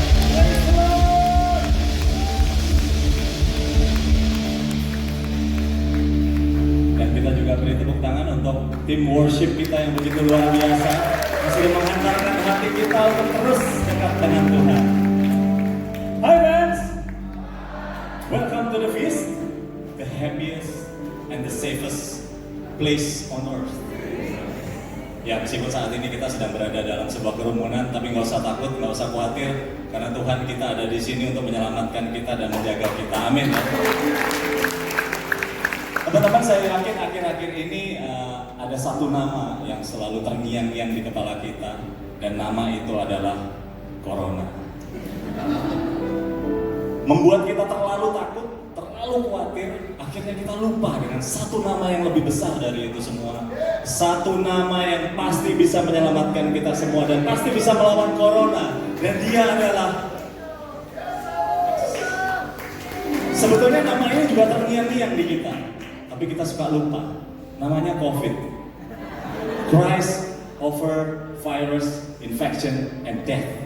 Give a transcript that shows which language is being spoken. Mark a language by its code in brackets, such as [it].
[en] Praise the Lord. [id] Dan kita juga beri tepuk tangan untuk tim worship kita yang begitu luar biasa, masih menghantarkan hati kita untuk terus dekat dengan Tuhan. [en] Hai friends, welcome to the feast, the happiest and the safest place on earth. [id] Ya, meskipun saat ini kita sedang berada dalam sebuah kerumunan, tapi nggak usah takut, nggak usah khawatir, karena Tuhan kita ada di sini untuk menyelamatkan kita dan menjaga kita. Amin. Teman-teman, saya yakin akhir-akhir ini ada satu nama yang selalu terngiang-ngiang di kepala kita, dan nama itu adalah Corona. Membuat kita terlalu takut, terlalu khawatir, akhirnya kita lupa dengan satu nama yang lebih besar dari itu semua. Satu nama yang pasti bisa menyelamatkan kita semua dan pasti bisa melawan Corona. Dan dia adalah, sebetulnya nama ini juga terngiang-ngiang di kita, tapi kita suka lupa. Namanya [en] COVID, Christ over virus infection and death.